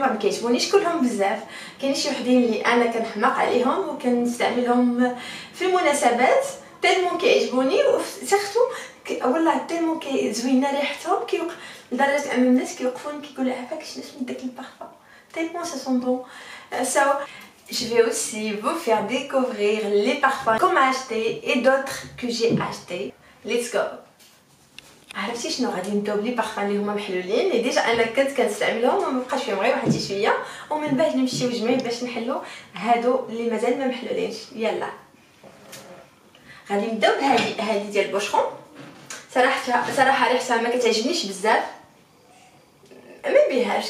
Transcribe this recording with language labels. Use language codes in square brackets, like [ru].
[ar] ما كيعجبونيش كلهم بزاف، كاين شي وحدين اللي انا كنحماق عليهم وكنستعملهم في المناسبات تالمون كيعجبوني، وسيرتو والله تالمون زوينه ريحتهم لدرجه ان الناس كيوقفوني كيقولوا عافاك شنو اسم داك البارفان [fr] tellement ça sent bon. So je vais aussi vous faire découvrir les parfums qu'on m'a acheté et d'autres que j'ai acheté. [en] Let's go. [ar] عرفتي شنو غادي نبداو بلي بارفان اللي هما محلولين اللي ديجا انا كنت كنستعملهم وما بقاش فيهم غير واحد شويه، ومن بعد نمشيو جميع باش نحلو هادو اللي مازال ما محلولينش. يلا غادي نبداو بهادي ديال بوشخون. صراحه ريحتها ما كتعجبنيش بزاف، ما بيهاش.